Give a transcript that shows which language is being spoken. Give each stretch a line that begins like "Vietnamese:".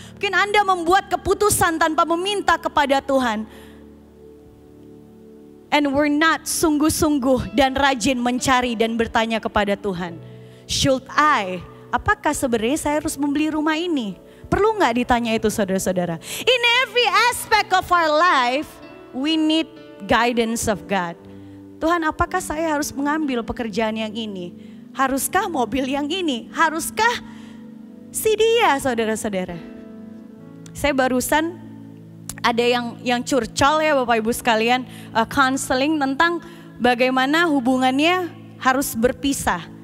Indonesian: Mungkin Anda membuat keputusan tanpa meminta kepada Tuhan.
English: And we're not
Indonesian: sungguh-sungguh dan rajin mencari dan bertanya kepada Tuhan.
English: Should I?
Indonesian: Apakah sebenarnya saya harus membeli rumah ini? Perlu nggak ditanya itu saudara-saudara?
English: In every aspect of our life, we need guidance of God.
Indonesian: Tuhan, apakah saya harus mengambil pekerjaan yang ini? Haruskah mobil yang ini? Haruskah si dia, saudara-saudara? Saya barusan ada yang curcol ya Bapak Ibu sekalian, counseling tentang bagaimana hubungannya harus berpisah.